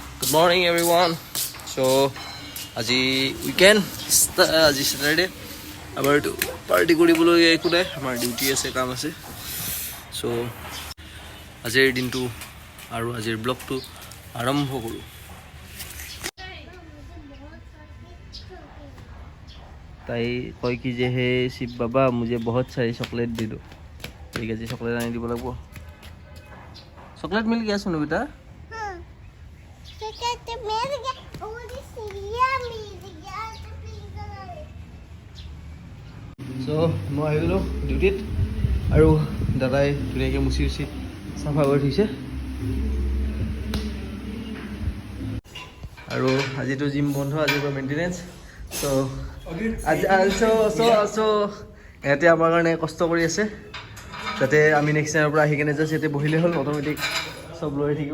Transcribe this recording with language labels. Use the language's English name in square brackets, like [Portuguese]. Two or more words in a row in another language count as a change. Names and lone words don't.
[English] morning everyone. So আজি weekend, আজি Saturday. [Bangla] আবার একটু [Assamese] পার্টি কৰিবলৈ একো নাই, আমাৰ ডিউটি আছে, কাম আছে। সো আজিৰ দিনটো আৰু আজিৰ ব্লগটো আৰম্ভ কৰোঁ। তাই কয় কি যে হে শিৱ বাবা [Hindi] মুझे बहुत सारी चॉकलेट दे दो। [Assamese] ঠিক আছে, চকলেট আনি দিব লাগিব। [Hindi] चॉकलेट मिल गया सुनो बेटा। हाँ, चॉकलेट मिल गया और सीरिया मिल गया तो प्लीज। सो मैं [Assamese] आহি গ'লো ডিউটিত আৰু দাদাই ধুনীয়াকৈ মুচি উচি চাফা কৰি থৈছে। আৰু আজিতো জিম বন্ধ, আজিৰ পৰা মেইনটেনেঞ্চ। চ' ইহঁতে আমাৰ কাৰণে কষ্ট কৰি আছে যাতে আমি নেক্সট টাইমৰ পৰা আহি কেনে জাষ্ট ইয়াতে বহিলে হ'ল, অট'মেটিক চব লৈ থাকিব।